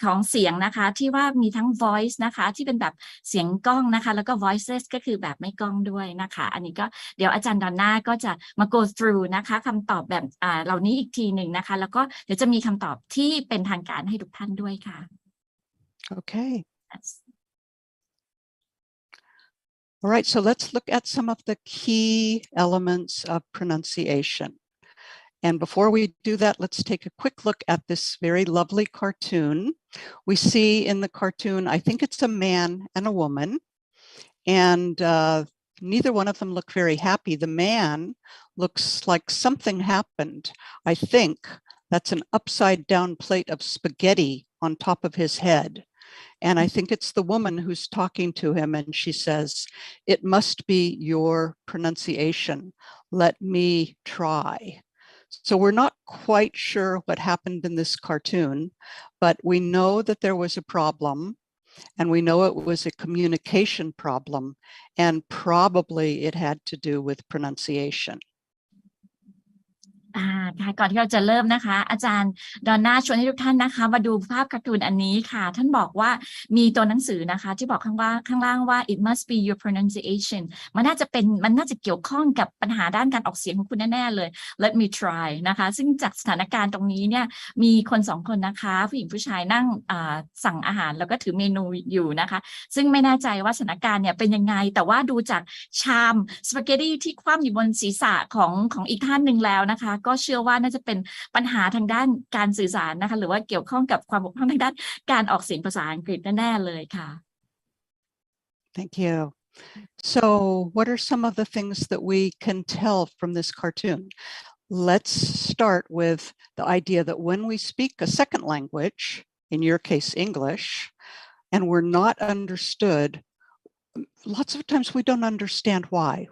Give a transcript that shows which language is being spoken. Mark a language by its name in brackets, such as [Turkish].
[Thai] เสียงนะคะที่ว่ามีทั้ง voice นะคะที่เป็นแบบเสียงก้องนะคะแล้วก็ voiceless ก็คือแบบไม่ก้องด้วยนะคะอันนี้ก็เดี๋ยวอาจารย์ดอนน่าก็จะมา [English] go through [Thai] นะคะคำตอบแบบเหล่านี้อีกทีหนึ่งนะคะแล้วก็เดี๋ยวจะมีคำตอบที่เป็นทางการให้ทุกท่านด้วยค่ะ [English] Okay. All right, so let's look at some of the key elements of pronunciation. And before we do that, let's take a quick look at this very lovely cartoon. We see in the cartoon, I think it's a man and a woman, and neither one of them look very happy. The man looks like something happened. I think that's an upside down plate of spaghetti on top of his head. And I think it's the woman who's talking to him, and she says, "It must be your pronunciation. Let me try." So we're not quite sure what happened in this cartoon, but we know that there was a problem, and we know it was a communication problem, and probably it had to do with pronunciation. [Thai] ค่ะก่อนที่เราจะเริ่มนะคะอาจารย์ดอนน่าชวนให้ทุกท่านนะคะมาดูภาพการ์ตูนอันนี้ค่ะท่านบอกว่ามีตัวหนังสือนะคะที่บอกข้างล่างว่า [English] it must be your pronunciation [Thai] มันน่าจะเกี่ยวข้องกับปัญหาด้านการออกเสียงของคุณแน่ๆเลย [English] let me try [Thai] นะคะซึ่งจากสถานการณ์ตรงนี้เนี่ยมีคนสองคนนะคะผู้หญิงผู้ชายนั่ง สั่งอาหารแล้วก็ถือเมนูอยู่นะคะซึ่งไม่แน่ใจว่าสถานการณ์เนี่ยเป็นยังไงแต่ว่าดูจากชามสปาเกตตี้ที่คว่ำอยู่บนศีรษะของอีกท่านหนึ่งแล้วนะคะก็เชื่อว่าน่าจะเป็นปัญหาทางด้านการสื่อสารนะคะหรือว่าเกี่ยวข้องกับความบกพร่องทางด้านการออกเสียงภาษาอังกฤษแน่ๆเลยค่ะ [English] Thank you. So what are some of the things that we can tell from this cartoon? Let's start with the idea that when we speak a second language, in your case English, and we're not understood, lots of times we don't understand why.